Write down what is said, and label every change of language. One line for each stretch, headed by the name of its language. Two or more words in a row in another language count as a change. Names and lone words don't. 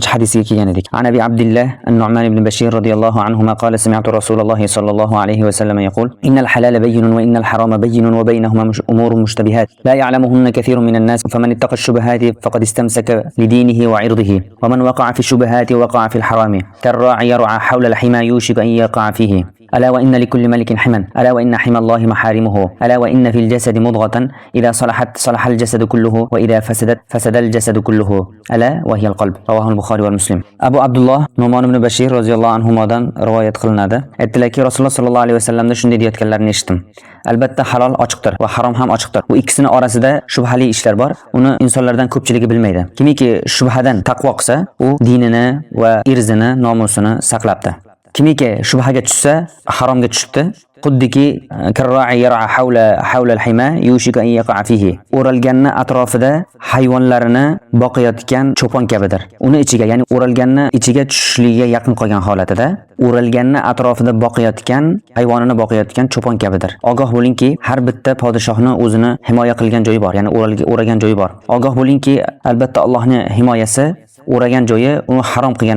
Arabic: حديثي كياندك عن أبي عبد الله النعمان بن بشير رضي الله عنهما قال سمعت رسول الله صلى الله عليه وسلم يقول إن الحلال بين وإن الحرام بين وبينهما أمور مشتبهات لا يعلمهن كثير من الناس فمن اتقى الشبهات فقد استمسك لدينه وعرضه ومن وقع في الشبهات وقع في الحرام كالراعي يرعى حول الحمى يوشك أن يقع فيه ألا وإن لكل ملك حما ألا وإن حمى الله محارمه ألا وإن في الجسد مضغة إذا صلحت صلح الجسد كله وإذا فسدت فسد الجسد كله ألا وهي القلب رواه البخاري والمسلم أبو عبد الله نعمان بن بشير رضي الله عنهما رواية
Uzbek: qilinadi aytdilarki Rasululloh
Arabic: صلى الله عليه وسلم
Uzbek: shunday deyotganlarini eshitdim albatta halol ochiqdir va harom ham ochiqdir bu ikkisini orasida shubhali ishlar bor uni insonlardan ko'pchiligi bilmaydi kimiki shubhadan taqvo qilsa u dinini va irzini nomusini saqlabdi kimiki shubhaga tushsa haromga tushibdi xuddiki
Arabic: كالراعي يرعى حول الحمى يوشك أن يقع
Uzbek: fihi o'ralganni atrofida hayvonlarini boqayotgan cho'pon kabidir uni ichiga ya'ni o'ralganni ichiga tushishligiga yaqin qolgan holatida o'ralganni atrofida boqayotgan hayvonini boqayotgan cho'pon kabidir ogoh bo'lingki har bitta podshohning o'zini himoya qilgan joyi bor ya'ni o'ragan joyi bor ogoh bo'lingki albatta Allohning himoyasi o'ragan joyi uni harom qilgan